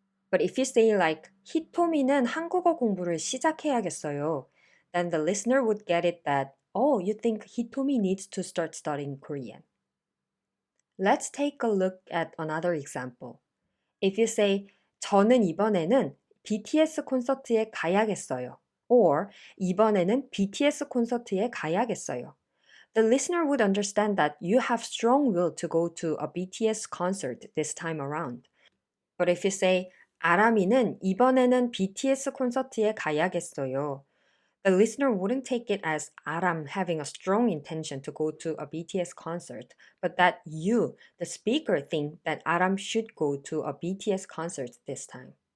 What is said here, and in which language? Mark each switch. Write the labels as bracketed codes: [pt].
[en] But if you say like, [ko] 히토미는 한국어 공부를 시작해야겠어요, [en] then the listener would get it that, oh, you think Hitomi needs to start studying Korean. Let's take a look at another example. If you say, [ko] 저는 이번에는 BTS 콘서트에 가야겠어요. Or 이번에는 BTS 콘서트에 가야겠어요. [en] The listener would understand that you have strong will to go to a BTS concert this time around. But if you say [ko] 아람이는 이번에는 BTS 콘서트에 가야겠어요, [en] the listener wouldn't take it as Aram having a strong intention to go to a BTS concert, but that you, the speaker, think that Aram should go to a BTS concert this time.